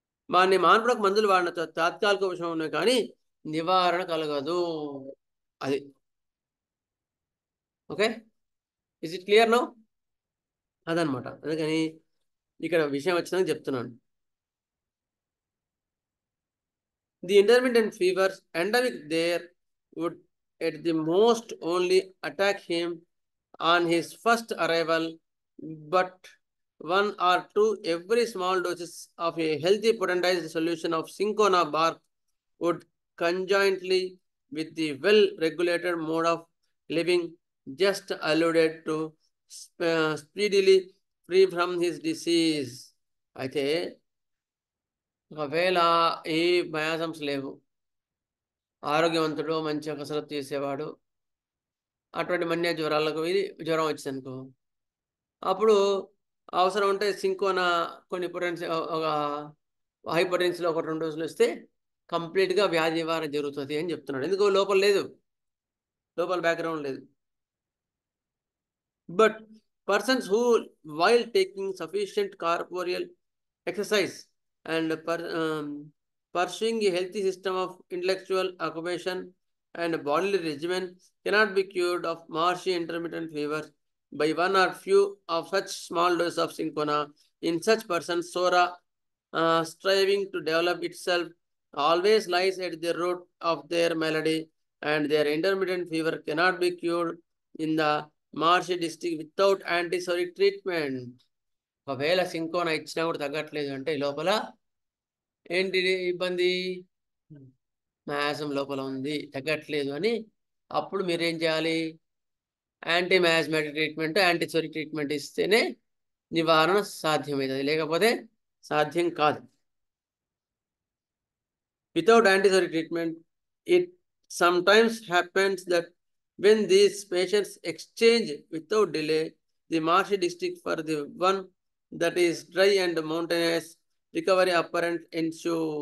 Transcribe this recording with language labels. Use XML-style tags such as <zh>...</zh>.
<te>వాడిని మాన్పులకు మందులు వాడిన తాత్కాలిక విషయం ఉన్నాయి కానీ నివారణ కలగదు. అది okay.</te> <en>Is it clear no?</en> <te>అదనమాట. అందుకని ఇక్కడ విషయం వచ్చిందని చెప్తున్నాను.</te> <en>The intermittent fevers endemic there would at the most only attack him on his first arrival, but 1 or 2 every small doses of a healthy potentized solution of cinchona bark would conjointly with the well-regulated mode of living just alluded to speedily free from his disease.</en> <te>అయితే ఒకవేళ ఏ మయాసంస్ లేవు, ఆరోగ్యవంతుడు, మంచిగా కసరత్తు చేసేవాడు, అటువంటి మన్య జ్వరాలకు ఇది జ్వరం వచ్చిందనుకో, అప్పుడు అవసరం ఉంటే సింకోనా కొన్ని పొటెన్సీ ఒక హైపర్టెన్సీలో ఒక 2 రోజులు వస్తే కంప్లీట్గా వ్యాధి నివారణ జరుగుతుంది అని చెప్తున్నాడు. ఎందుకు లోపల లేదు, లోపల బ్యాక్గ్రౌండ్ లేదు.</te> <en>But persons who while taking sufficient corporeal exercise and pursuing a healthy system of intellectual occupation and bodily regimen cannot be cured of marshy intermittent fever by one or few of such small doses of cinchona. In such persons, sora striving to develop itself always lies at the root of their malady, and their intermittent fever cannot be cured in the marshy district without antisoric treatment.</en> <te>ఒకవేళ cinchona ఇచ్చినా కూడా తగ్గట్లేదు అంటే లోపల ఏంటి ఇబ్బంది, మ్యాసం లోపల ఉంది, తగ్గట్లేదు అని అప్పుడు మీరేం చేయాలి, యాంటీ మ్యాస్మేటిక్ ట్రీట్మెంట్, యాంటీసోరిక్ ట్రీట్మెంట్ ఇస్తేనే నివారణ సాధ్యమవుతుంది, లేకపోతే సాధ్యం కాదు.</te> <en>Without antipsoric treatment it sometimes happens that when these patients exchange without delay the marshy district for the one that is dry and mountainous, recovery apparent ensue.</en>